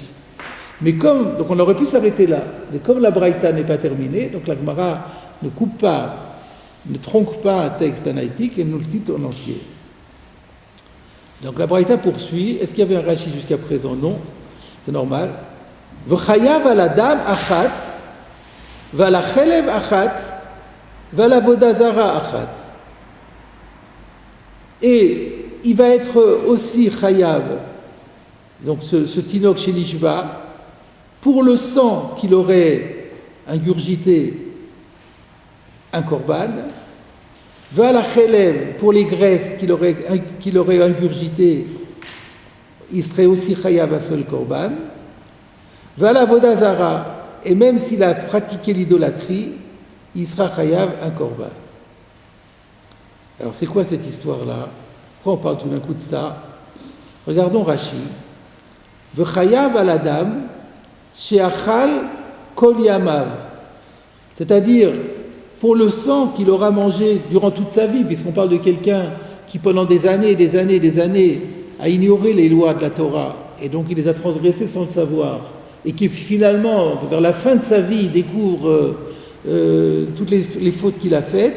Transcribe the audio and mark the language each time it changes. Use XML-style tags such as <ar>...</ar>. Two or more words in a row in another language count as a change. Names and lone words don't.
<fr>Mais donc on aurait pu s'arrêter là. Mais comme la Braïta n'est pas terminée, donc la Gemara ne coupe pas ne tronque pas un texte analytique, elle nous le cite en entier. Donc la Braïta poursuit. Est-ce qu'il y avait un Rashi jusqu'à présent? Non, c'est normal.</fr> <he>וחייב על הדם אחת ועל חלב אחת ועל עבודה זרה אחת.</he> <fr>Et il va être aussi chayav, donc ce</fr> <he>תינוק שנשבה,</he> <fr>pour le sang qu'il aurait ingurgité, un korban,</fr> <he>ועל חלב,</he> <fr>pour les graisses qu'il aurait ingurgité, il serait aussi chayav un seul korban.</fr> <he>ועל עבודה זרה,</he> <fr>et même s'il a pratiqué l'idolâtrie, il sera chayav un korban. Alors c'est quoi cette histoire-là? Pourquoi on parle tout d'un coup de ça? Regardons Rashi.</fr> <he>וחייב על הדם שאכל כל ימיו.</he> <fr>C'est-à-dire, pour le sang qu'il aura mangé durant toute sa vie, puisqu'on parle de quelqu'un qui pendant des années a ignoré les lois de la Torah, et donc il les a transgressées sans le savoir, et qui finalement, vers la fin de sa vie, découvre toutes les fautes qu'il a faites.</fr>